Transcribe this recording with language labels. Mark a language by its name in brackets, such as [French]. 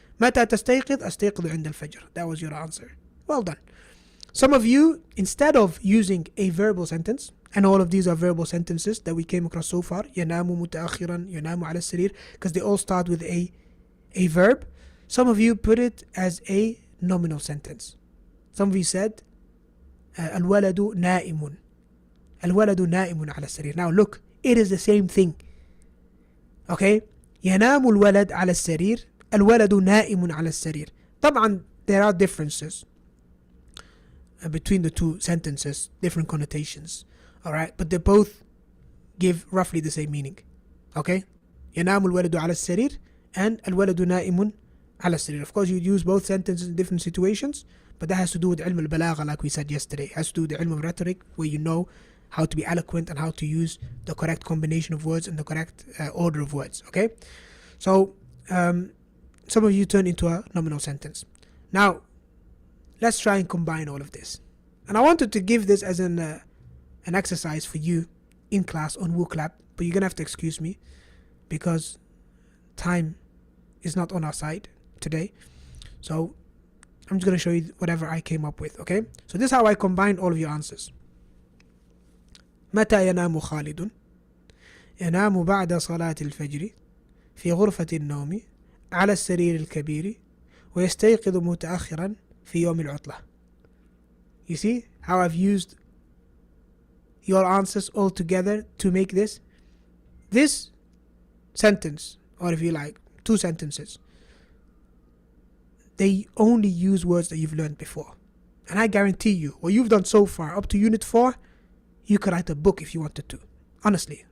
[Arabic] متى تستيقظ؟ أستيقظ عند الفجر. [English] That was your answer. Well done. Some of you, instead of using a verbal sentence, and all of these are verbal sentences that we came across so far, [Arabic] ينام متأخرا, ينام على السرير, [English] because they all start with a verb. Some of you put it as a nominal sentence. Some of you said [Arabic] الولد نائم. الولد نائم على السرير. [English] Now look, it is the same thing. [Arabic] Okay? ينام الولد على السرير. الولد نائم على السرير. [English] طبعا there are differences between the two sentences, different connotations. Alright? But they both give roughly the same meaning. Okay? [Arabic] ينام الولد على السرير and الولد نائم على السرير. [English] Of course, you use both sentences in different situations, but that has to do with علم البلاغة, like we said yesterday. It has to do with the علم of rhetoric, where you know how to be eloquent and how to use the correct combination of words and the correct order of words. Okay? So, some of you turn into a nominal sentence. Now, let's try and combine all of this. And I wanted to give this as an exercise for you in class on WooClap, but you're gonna have to excuse me because time is not on our side today. So I'm just gonna show you whatever I came up with, okay? So this is how I combined all of your answers. [Arabic] متى ينام خالد؟ ينام بعد صلاة الفجر في غرفة النوم على السرير الكبير ويستيقظ متأخرا في يوم العطلة. [English] You see how I've used your answers all together to make this sentence, or if you like, two sentences. They only use words that you've learned before. And I guarantee you, what you've done so far, up to Unit 4, you could write a book if you wanted to. Honestly.